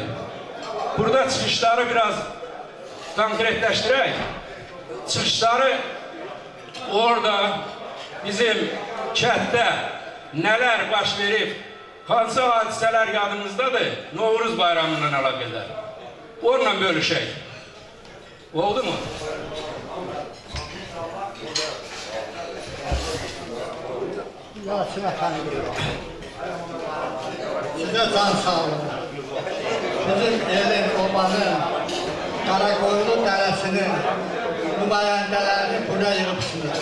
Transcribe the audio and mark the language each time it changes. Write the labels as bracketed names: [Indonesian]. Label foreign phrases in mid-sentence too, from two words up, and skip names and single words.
[Azerbaijani] Burada çıxışları biraz konkretləşdirək. Çıxışları orada bizim kənddə nələr baş verib, hansı hadisələr yadımızdadır, Novruz bayramından əlaqədar. Onunla bölüşək. Oldu mu? Yasin efendim. Size can sağlığı. Bizim elin, obanın, Karakoyunlu dəresinin nümayəndələrini buraya yığıpsınız.